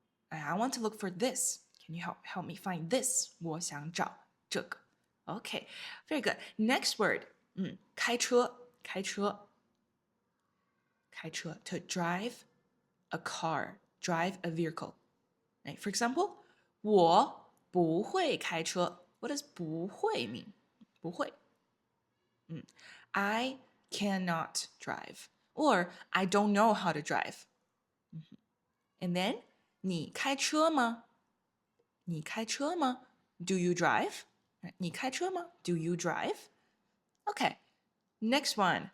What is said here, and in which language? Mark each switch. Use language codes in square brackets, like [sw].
[en] I want to look for this. Can you help me find this? [zh] 我想找这个. [en] Okay, very good. Next word, 开车, 开车. 开车, to drive a car, drive a vehicle. Right? For example, [zh] 我不会开车. [en] What does 不会 mean? 不会.I cannot drive. Or I don't know how to drive. And then, [zh] 你开车吗? 你开车吗? [en] Do you drive? 你开车吗?Do you drive? Okay. Next one.